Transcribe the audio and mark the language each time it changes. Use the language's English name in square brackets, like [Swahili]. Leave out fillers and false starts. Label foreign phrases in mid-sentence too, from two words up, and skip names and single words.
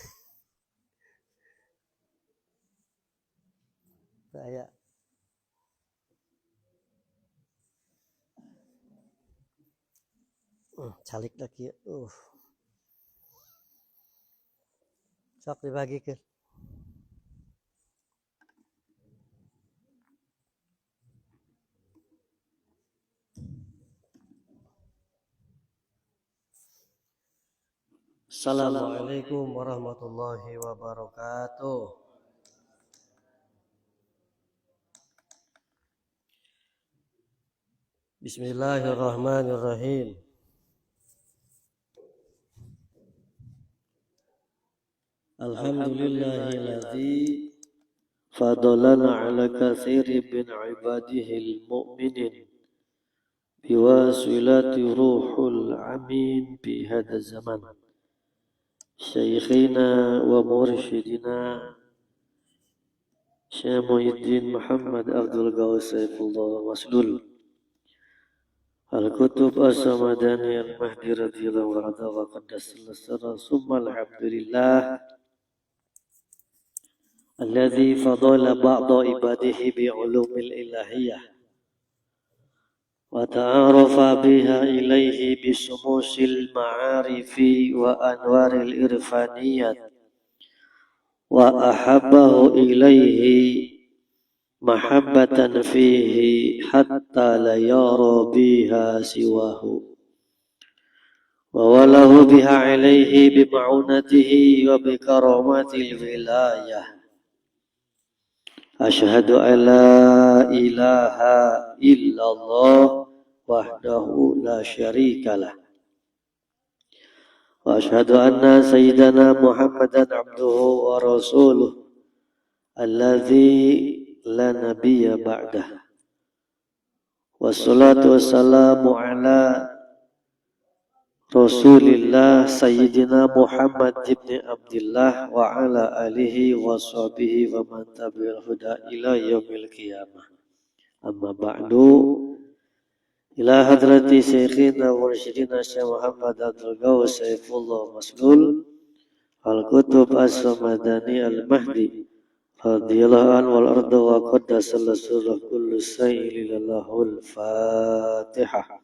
[Sundanese] Teu aya. Calik da kieu. Sok dibagikeun. [Arabic] السلام عليكم ورحمة الله وبركاته. بسم الله الرحمن الرحيم. الحمد لله الذي فضلنا على كثير من عباده المؤمنين بواسطة روح الأمين في هذا الزمان. شيخنا ومرشدنا الشيخ محيي الدين محمد عبد الغوث سيف الله المسلول القطب الصمداني المهدي رضي الله عنه وقدس الله سره ثم الحمد لله الذي فضل بعض عباده بعلوم الإلهية وتعرف بها إليه بشموس المعارف وأنوار العرفانيات وأحبه إليه محبة فيه حتى لا يرى بها سواه وولاه بها إليه بمعونته وبكرامة الولاية. أشهد أن لا إله إلا الله وحده لا شريك له وأشهد أن سيدنا محمدا عبده ورسوله الذي لا نبي بعده. والصلاة والسلام على رسول الله سيدنا محمد بن عبد الله وعلى آله وصحبه ومن تبع الهدى إلى يوم القيامة. أما بعد، إلى حضرة شيخنا ومرشدنا الشيخ محمد عبد الغوث سيف الله المسلول القطب الصمداني المهدي رضي الله عنه وأرضاه وقدس الله سره كل شيء لله الفاتحة.